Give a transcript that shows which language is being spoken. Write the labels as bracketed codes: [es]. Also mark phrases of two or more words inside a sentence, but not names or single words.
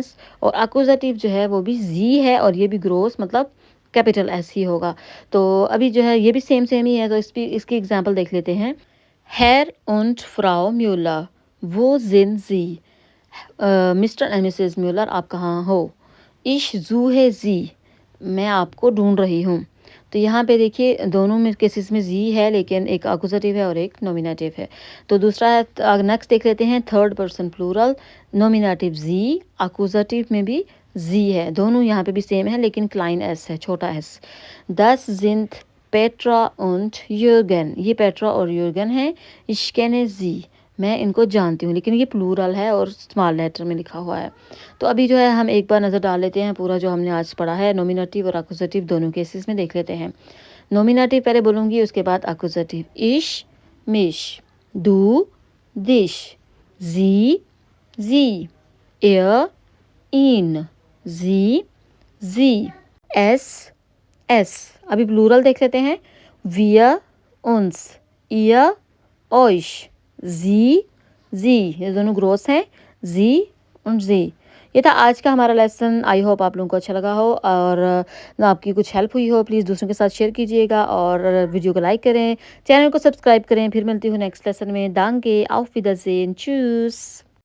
[hi] और अक्यूजेटिव जो है वो भी जी है और ये भी ग्रोस मतलब कैपिटल एस ही होगा। तो अभी जो है ये भी सेम सेम ही है, तो इसकी एग्जांपल देख लेते हैं। [de] Herr und Frau Müller, wo sind Sie? [hi] मिस्टर एंड मिसेस म्यूलर, आप कहाँ हो? [de] Ich suche Sie, [hi] मैं आपको ढूंढ रही हूँ। तो यहाँ पे देखिए दोनों में केसेस में जी है, लेकिन एक अकुजेटिव है और एक नॉमिनेटिव है। तो दूसरा है, नेक्स्ट देख लेते हैं, [en] third person plural, [hi] नॉमिनेटिव जी, अकुजेटिव में भी जी है। दोनों यहाँ पे भी सेम है, लेकिन क्लाइन एस है, छोटा एस। [de] das sind [hi] पेट्रा und यूर्गन, ये पेट्रा और यूर्गन है। [de] Ich kenne sie, [hi] मैं इनको जानती हूँ, लेकिन ये प्लूरल है और [en] small letter [hi] में लिखा हुआ है। तो अभी जो है हम एक बार नज़र डाल लेते हैं पूरा जो हमने आज पढ़ा है, नॉमिनेटिव और अकुजेटिव दोनों केसेस में देख लेते हैं। नॉमिनेटिव पहले बोलूँगी, उसके बाद अकुजेटिव। [de] ich mich, du dich, sie sie, er ihn, sie sie, es es। [hi] अभी प्लूरल देख लेते हैं। [de] wir uns, ihr euch, sie sie, [hi] ये दोनों ग्रोस हैं, [de] sie und sie। [hi] ये था आज का हमारा लेसन। [en] I hope [hi] आप लोगों को अच्छा लगा हो और आपकी कुछ हेल्प हुई हो। प्लीज़ दूसरों के साथ शेयर कीजिएगा और वीडियो को लाइक करें, चैनल को सब्सक्राइब करें। फिर मिलती हूँ नेक्स्ट लेसन में। [de] दांके, auf Wiedersehen, tschüss।